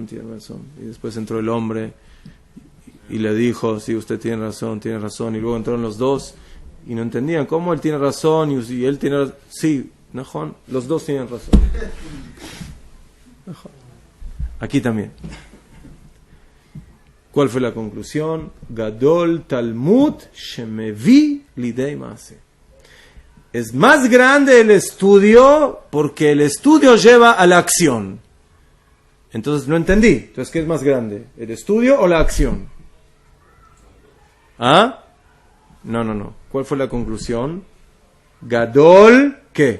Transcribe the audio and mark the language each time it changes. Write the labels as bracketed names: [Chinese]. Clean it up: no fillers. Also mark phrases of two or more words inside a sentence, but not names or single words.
[Spanish] Y después entró el hombre y le dijo, sí, usted tiene razón. Y luego entraron los dos y no entendían cómo él tiene razón y él tiene razón. Sí, Najón, los dos tienen razón. Aquí también. ¿Cuál fue la conclusión? [Hebrew] גדול תלמוד שמביא לידי מעשה. [Spanish] Es más grande el estudio porque el estudio lleva a la acción. Entonces no entendí. Entonces, ¿qué es más grande? ¿El estudio o la acción? ¿Ah? No. ¿Cuál fue la conclusión? Gadol, ¿qué?